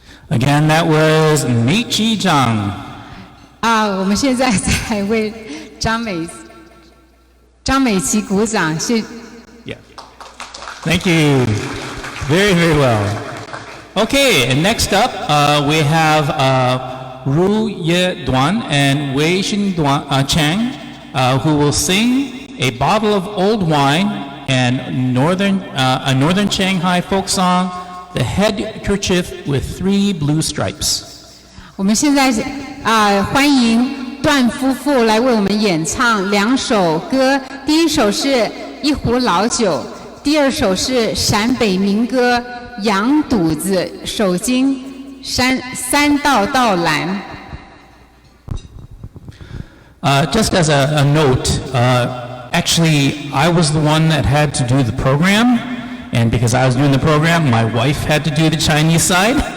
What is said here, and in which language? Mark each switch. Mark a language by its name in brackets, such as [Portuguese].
[English] And that was Meiqi Zhang. [Chinese] 我们现在在为张美琪鼓掌，谢。 [English] Yeah. Thank you. Very, very well. Okay, and next up we have Ru Ye Duan and Wei Xin Chang, who will sing a bottle of old wine and a northern Shanghai folk song, The Headkerchief with Three Blue Stripes. [Chinese] 我们现在欢迎段夫妇来为我们演唱2首歌，第一首是一壶老酒，第二首是陕北民歌《羊肚子手巾三道道蓝》。 [English] Just as a note, actually I was the one that had to do the program, and because I was doing the program, my wife had to do the Chinese side.